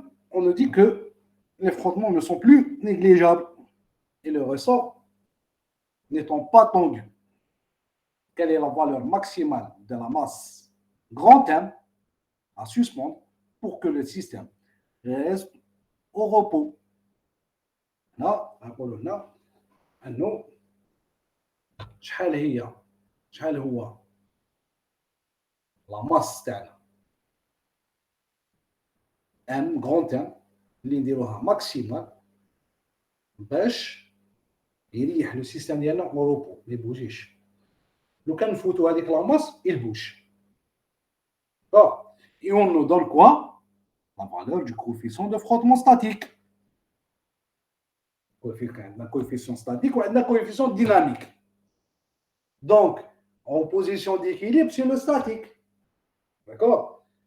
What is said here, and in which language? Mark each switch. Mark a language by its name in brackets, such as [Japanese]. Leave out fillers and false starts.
[French] On nous dit que les frottements ne sont plus négligeables et le ressort n'étant pas tendu. Quelle est la valeur maximale de la masse grand M à suspendre pour que le système reste au repos? Là, [Arabic] نقول هنا أنه شحال هو [French] la masse [Arabic] تاعنا M [French] grand M [Arabic] اللي نديروها ماكسيمال باش يريح لو سيستم ديالنا [French] au repos [Arabic] ما يبوجيش. لو كان نفوتوا هذيك لا ماس [French] il bouge. D'accord. Et on nous donne quoi? La valeur du coefficient de frottement statique. Un coefficient statique ou un coefficient dynamique. Donc, en position d'équilibre, c'est le statique. D'accord?